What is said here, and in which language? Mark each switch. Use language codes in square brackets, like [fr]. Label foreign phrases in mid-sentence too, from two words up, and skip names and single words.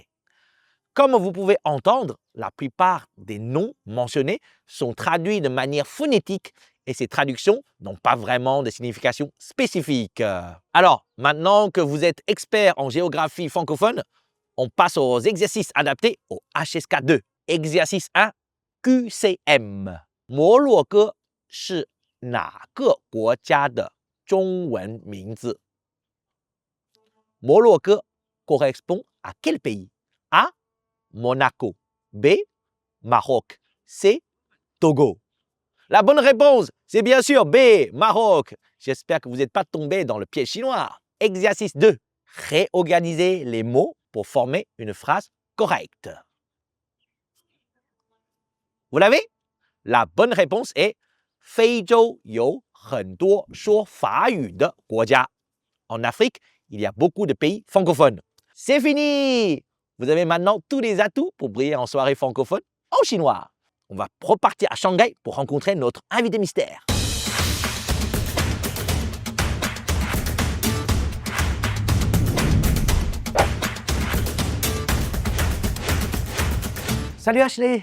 [fr] Comme vous pouvez entendre, la plupart des noms mentionnés sont traduits de manière phonétique et ces traductions n'ont pas vraiment de signification spécifique. Alors, maintenant que vous êtes expert en géographie francophone, on passe aux exercices adaptés au HSK2. Exercice 1, QCM. [zh] 摩洛哥是哪个国家的中文名字？ [fr] 摩洛哥 correspond à quel pays? A. Monaco. B. Maroc. C. Togo. La bonne réponse, c'est bien sûr B. Maroc. J'espère que vous n'êtes pas tombé dans le piège chinois. Exercice 2. Réorganiser les mots pour former une phrase correcte. Vous l'avez? La bonne réponse est [zh] 非洲有很多说法语的国家. [fr] En Afrique, il y a beaucoup de pays francophones. C'est fini! Vous avez maintenant tous les atouts pour briller en soirée francophone en chinois. On va repartir à Shanghai pour rencontrer notre invité mystère. Salut Ashley!